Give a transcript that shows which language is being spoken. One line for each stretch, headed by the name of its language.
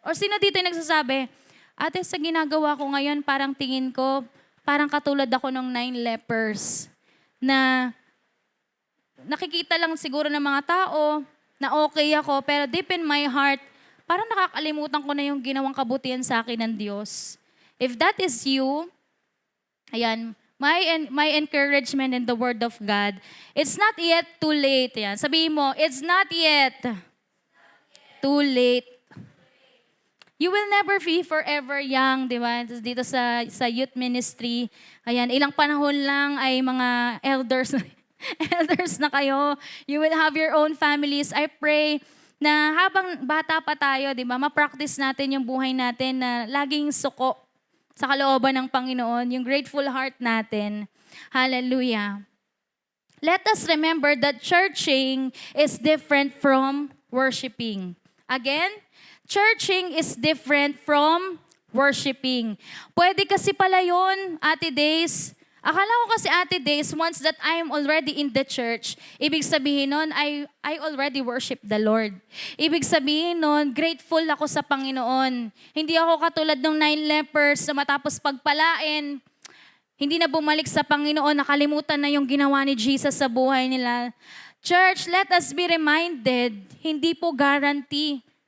Filipino: Or sino dito yung nagsasabi, ate, sa ginagawa ko ngayon, parang tingin ko, parang katulad ako ng 9 lepers na nakikita lang siguro ng mga tao na okay ako, pero
English: deep in my heart,
Filipino: parang nakakalimutan ko na yung ginawang kabutihan sa akin ng Diyos.
English: If that is you,
Filipino: ayan,
English: my encouragement in the Word of God, it's not yet too late.
Filipino: Ayan, sabihin mo,
English: it's not yet too late. You will never be forever young,
Filipino: di ba? Dito sa youth ministry, ayan, ilang panahon lang ay mga elders na kayo.
English: You will have your own families.
Filipino: I pray na habang bata pa tayo, di ba, ma-practice natin yung buhay natin na laging suko sa kalooban ng Panginoon, yung
English: grateful heart
Filipino: natin. Hallelujah.
English: Let us remember that churching is different from worshiping. Again, churching is different from worshiping.
Filipino: Pwede kasi pala yun, Ate Days. Akala ko kasi, Ate Days,
English: once that I am already in the church,
Filipino: ibig sabihin nun,
English: I already worship the Lord.
Filipino: Ibig sabihin nun, grateful ako sa Panginoon. Hindi ako katulad ng 9 lepers na matapos pagpalain, hindi na bumalik sa Panginoon, nakalimutan na yung ginawa ni Jesus sa buhay nila.
English: Church, let us be reminded,
Filipino: hindi po
English: guarantee.